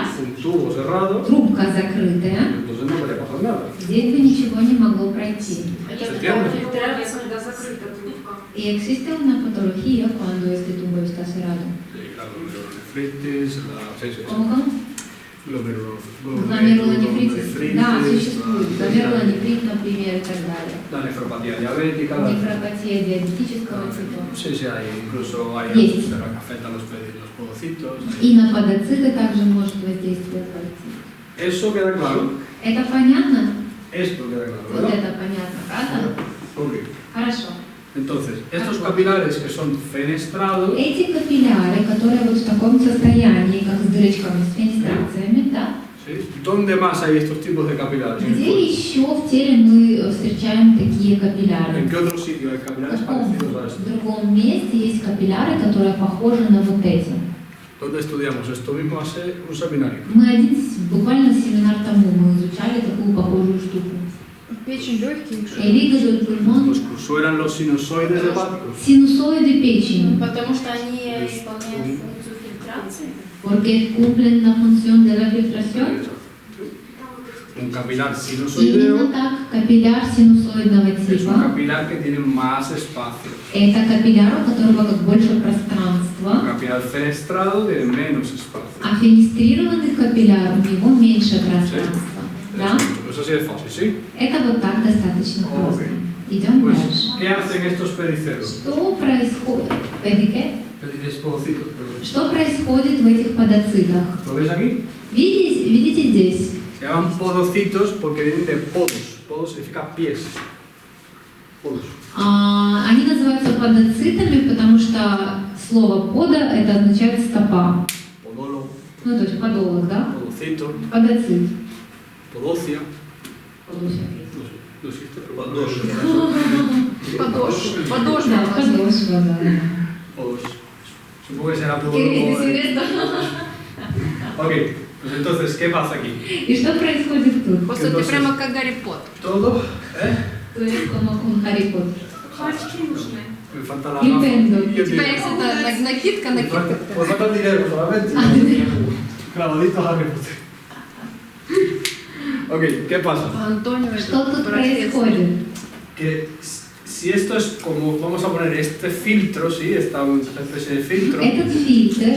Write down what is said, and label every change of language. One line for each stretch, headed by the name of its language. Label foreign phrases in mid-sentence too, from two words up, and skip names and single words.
Spanish: un tubo cerrado,
Russian: трубка закрытая,
Spanish: entonces no podría pasar nada.
Russian: здесь бы ничего не могло пройти.
Spanish: ¿Se entiende?
Russian: Когда закрыта трубка.
Spanish: Y existe una patología cuando este tubo está cerrado. Sí, claro, glomerulonefritis, sí, sí, sí. ¿Cómo?
Russian: Гломерулонефритис. Да, существует. Гломерулонефрит, например, и так далее.
Spanish: La nefropatía diabética,
Russian: Нефропатия диабетического типа.
Spanish: sí, sí, hay, incluso hay
Russian: Есть.
Spanish: pero que afectan los podocitos.
Russian: И на подоциты также может воздействовать.
Spanish: Eso queda claro.
Russian: Это понятно?
Spanish: Esto queda claro,
Russian: Вот
Spanish: ¿verdad?
Russian: это понятно, правда? Ok. Хорошо.
Spanish: Entonces, estos capilares que son fenestrados,
Russian: Эти капилляры, которые вот в таком состоянии, как с дырочками, с фенестрациями, да?
Spanish: ¿sí? ¿Dónde más hay estos tipos de capilares? en el
Russian: Где
Spanish: cuerpo?
Russian: еще в теле мы встречаем такие капилляры?
Spanish: ¿En qué otro sitio hay capilares
Russian: В каком
Spanish: parecidos a estos?
Russian: другом месте есть капилляры, которые похожи на вот эти?
Spanish: ¿Dónde estudiamos esto mismo hace un seminario?
Russian: Мы буквально семинар тому мы изучали такую похожую штуку. Печень, легкие.
Spanish: El hígado, el pulmón, Los curso eran los sinusoides hepáticos.
Russian: синусоиды печени, Потому что они исполняют функцию фильтрации.
Spanish: porque cumplen la función de la filtración. Un capilar
Russian: Именно
Spanish: sinusoideo
Russian: так, капилляр синусоидного
Spanish: es un
Russian: типа.
Spanish: capilar que tiene más espacio.
Russian: Это капилляр, у которого как больше
Spanish: Un
Russian: пространства,
Spanish: capilar fenestrado tiene menos espacio.
Russian: а фенестрированный капилляр у него меньше пространства. Да?
Spanish: Pues así es fácil, ¿sí?
Russian: Это вот так достаточно просто. Ok. Идем
Spanish: Pues,
Russian: дальше.
Spanish: ¿qué hacen estos pedicelos?
Russian: Что происходит? Педике?
Spanish: Pedicespodocitos, perdón.
Russian: Что происходит в этих подоцитах?
Spanish: ¿Lo ves aquí?
Russian: Видите здесь?
Spanish: Se llaman podocitos porque vienen de podos. Podos significa pies. Podos.
Russian: Они называются подоцитами, потому что слово пода это означает стопа.
Spanish: Podolo,
Russian: Ну, то есть подолог, да?
Spanish: podocito,
Russian: Подоцит.
Spanish: podocia.
Russian: Подошва.
Spanish: No existe, pero
Russian: Подошва. Подошва. Да, Подошва. подошва, да.
Spanish: Podos. Supongo que será podolo.
Russian: Кирилл, ты серьезно?
Spanish: Ok, pues entonces, ¿qué pasa aquí?
Russian: И что происходит тут? Просто ты прямо как Гарри Поттер.
Spanish: Todo,
Russian: То есть,
Spanish: como con Harry Potter.
Russian: Очки нужны.
Spanish: Me falta la Nintendo. gafa y
Russian: У
Spanish: el
Russian: тебя
Spanish: dinero.
Russian: есть это накидка,
Spanish: Me
Russian: накидка.
Spanish: falta- Pues falta el dinero solamente. Clavadito a Harry Potter. Ok, ¿qué pasa?
Russian: Антонио, Что тут это происходит?
Spanish: Que si esto es como, vamos a poner este filtro, ¿sí? Esta especie de filtro,
Russian: Этот фильтр,